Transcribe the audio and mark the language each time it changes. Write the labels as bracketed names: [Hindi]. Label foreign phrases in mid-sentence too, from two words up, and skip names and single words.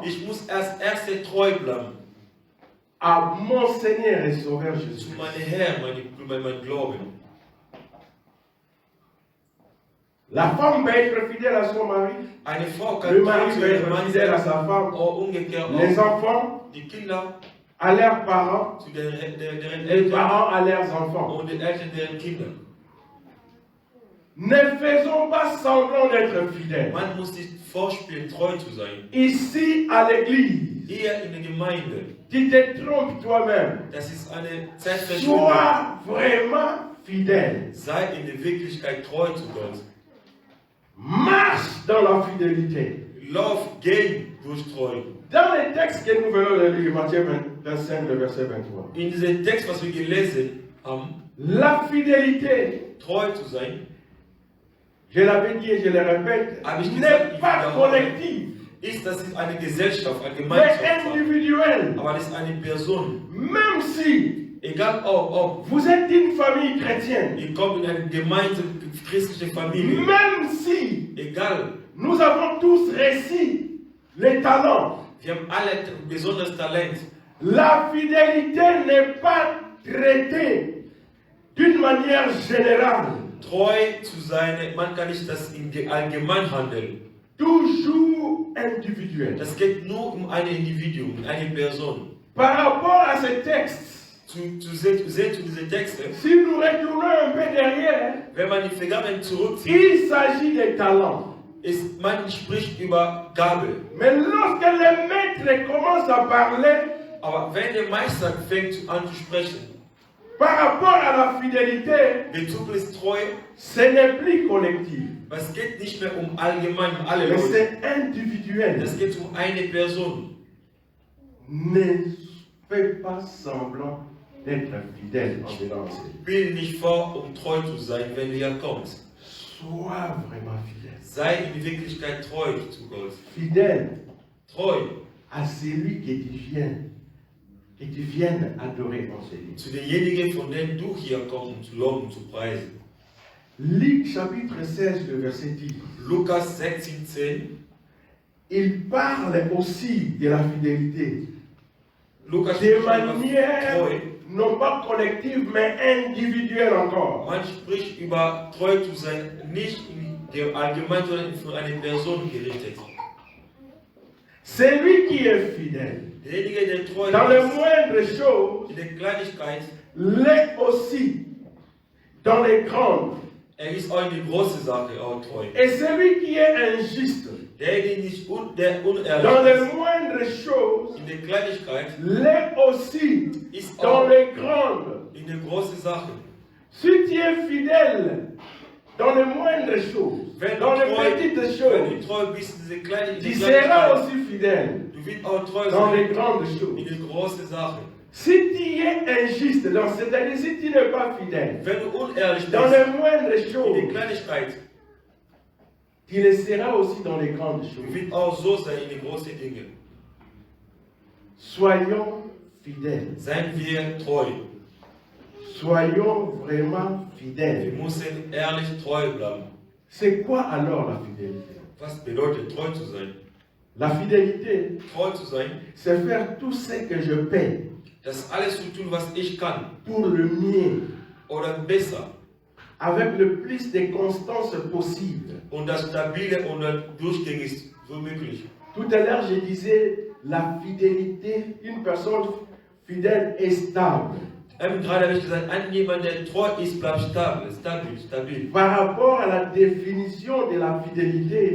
[German] Ich muss erst treu bleiben. [French] à mon Seigneur et Sauveur [German] Zu Jésus. meinem Herrn, mein Glauben. [French] La femme va être fidèle à son mari, [German] Eine Frau kann [French] le mari [German] treu [French] va [German] zu [French] être [German] ihrem Mann [French] fidèle à [German] sein, [French] sa femme, [German] auch umgekehrt [French] les [German] auch. [French] enfants [German] Die Kinder [French] à leurs parents, [German] zu deren [French] les [German] Eltern [French] parents à leurs enfants. [German] und den Eltern deren Kinder. [French] Ne faisons pas semblant d'être fidèles. [German] Man muss sich vorspielen, treu zu sein. [French] Ici à l'église, [German] Hier in der Gemeinde, [French] tu te trompes toi-même. [German] das ist eine Zeitverschwendung. [French] Sois vraiment fidèle. [German] Sei in der Wirklichkeit treu zu Gott. [French] Marche dans la fidélité. [German] Lauf, geh durch Treu. [French] Dans les textes que nous venons de lire, Matthieu 25, le verset 23, [German] In diesem Text, was wir gelesen haben, [French] la fidélité, [German] treu zu sein, [French] je l'avais dit et je le répète, [German] Habe ich gesagt, [French] n'est [German] ich [French] pas [German] wiederhole. [French] collective, [German] ist, das ist eine Gesellschaft, eine [French] mais [German] Gemeinschaft. [French] individuelle. [German] Aber das ist eine Person. [French] Même si [German] Egal ob [French] vous êtes une famille chrétienne, [German] ihr kommt in eine Gemeinde, christliche Familie, [French] même si [German] egal, [French] nous avons tous réussi les talents, [German] wir haben alle ein besonderes Talent. [French] la fidélité n'est pas traitée d'une manière générale. [German] Treu zu sein, man kann nicht das in allgemein handeln. [French] Toujours individuel. [German] Das geht nur um ein Individuum, eine Person. [French] Par rapport à ce texte, [German] Zu sehen zu diesen Texten, [French] si nous retournons un peu derrière, [German] wenn man die Vergangenheit zurückzieht, [French] il s'agit des talents. [German] man spricht über Gabe. [French] Mais lorsque le maître commence à parler [German] Aber wenn der Meister fängt an zu sprechen, [French] par rapport à la fidélité, [German] bezüglich Treue, [French] ce n'est plus collectif, [German] es geht nicht mehr um allgemein, um alle [French] mais [German] Leute. [French] c'est individuel. [German] Es geht um eine Person. [French] Ne fais pas semblant d'être fidèle en venant ici. [German] Spiel nicht vor, um treu zu sein, wenn du hier kommst. [French] Sois vraiment fidèle. [German] Sei in Wirklichkeit treu zu Gott. [French] Fidèle [German] Treu [French] à celui que tu viennes adorer en ce lieu. [German] zu denjenigen, von denen du hier kommst, um zu loben, zu preisen. [French] Luc chapitre 16, le verset 10. [German] Lukas 16,10. [French] Il parle aussi de la fidélité. [German] Lukas [French] De [German] spricht über [French] manière [German] Treu. [French] non pas collective, mais individuelle encore. [German] Man spricht über treu zu sein, nicht in der allgemein, sondern für eine Person gerichtet. [French] Celui qui est fidèle [German] Derjenige, der treu [French] dans les [German] ist, [French] moindres choses, [German] in der Kleinigkeit, [French] l'est aussi dans les grandes. [German] ist auch in die große Sache auch treu. [French] Et celui qui est injuste [German] Derjenige, der unehrlich [French] dans les [German] ist, [French] moindres choses, [German] in der Kleinigkeit, [French] l'est aussi [German] ist [French] dans [German] auch [French] les grandes. [German] in der großen Sache. [French] Si tu es fidèle dans les moindres choses, [German] Wenn [French] dans [German] du [French] les [German] treu, [French] petites [German] wenn [French] choses, [German] du treu bist, diese kleine, [French] tu seras aussi fidèle [German] du wirst auch treu [French] dans les [German] sein [French] grandes [German] in [French] choses. [German] der großen Sache. [French] Si tu es injuste, c'est-à-dire si tu n'es pas fidèle [German] Wenn du unehrlich bist, [French] dans les moindres [German] in der [French] choses, [German] Kleinigkeit, [French] tu le seras aussi dans les grandes [German] du [French] choses. [German] wirst auch so sein in den großen Dingen. [French] Soyons fidèles. [German] Seien wir treu. [French] Soyons vraiment [German] Wir [French] fidèles. [German] müssen ehrlich treu bleiben. [French] C'est quoi alors la fidélité? [German] Was bedeutet treu zu sein? [French] La fidélité, [German] Treu zu sein, [French] c'est faire tout ce que je peux [German] das alles zu tun, was ich kann. [French] pour le mieux, [German] Oder besser. [French] avec le plus de constance possible. [German] Und das Stabile und das Durchgängig so möglich. [French] Tout à l'heure, je disais, la fidélité, une personne fidèle est stable. [German] Gerade habe ich gesagt, jemand, der treu ist, bleibt stabil. [French] Par rapport à la définition de la fidélité,